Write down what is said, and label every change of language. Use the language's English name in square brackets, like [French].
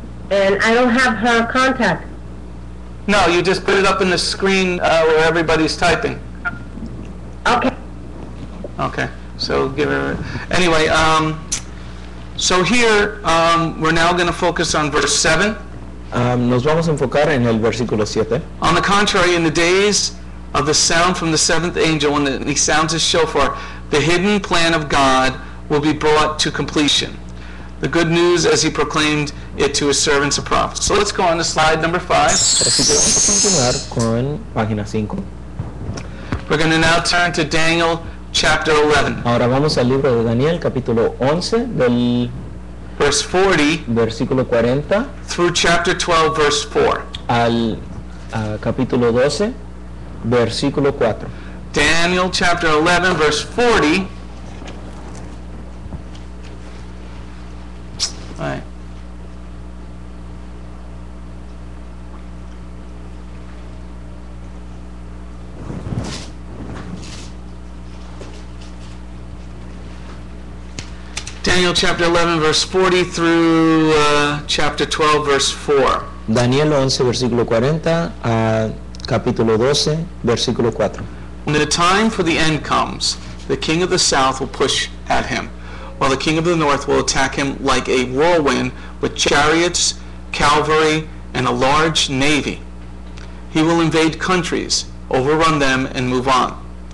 [English] And I don't have her contact. No, you just put it up in the screen where everybody's typing. Okay. Okay, so give her... Anyway, so here we're now going to focus on verse 7. [Spanish] Nos vamos a enfocar en el versículo 7. [English] On the contrary, in the days of the sound from the 7th angel, when he sounds his shofar, the hidden plan of God will be brought to completion. The good news as he proclaimed it to his servants and prophets. So let's go on to slide number 5. [Spanish] Así que vamos a continuar con página 5. [English] We're going to now turn to Daniel chapter 11, [Spanish] Ahora vamos al libro de Daniel, capítulo 11, del [English] verse 40 [Spanish] versículo 40 [English] through chapter 12, verse 4. [Spanish] al capítulo 12, versículo 4. [English] Daniel chapter 11, verse 40. All right. Daniel chapter 11, verse 40 through chapter 12, verse 4. [Spanish] Daniel 11, versículo 40 a capítulo 12, versículo 4. [English] When the time for the end comes, the king of the south will push at him, while the king of the north will attack him like a whirlwind with chariots, cavalry, and a large navy. He will invade countries, overrun them, and move on.